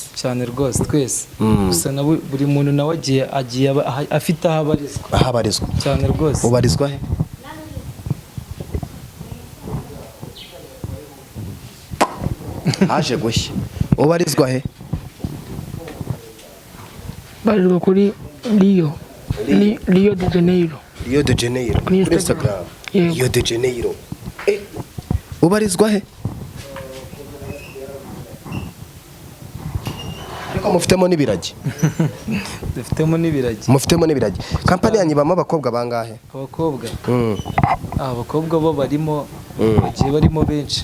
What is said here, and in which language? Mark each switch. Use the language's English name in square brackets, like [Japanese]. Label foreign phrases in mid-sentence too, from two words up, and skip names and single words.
[Kinyarwanda] cyane rwose twese gusa na buri muntu nawe agiye afite ahabarizwa cyane rwose. Ubarizwa he? Haje gushya. Ubarizwa he? barizwa kuri Rio de Janeiro. Rio de Janeiro kuri Instagram. Rio de Janeiro. Ubarizwa he? Ariko mufitemo n'ibiragi. Mufitemo n'ibiragi. Kampani yanyu ibamo abakobwa bangahe? Abakobwa bo barimo bagiye barimo benshi.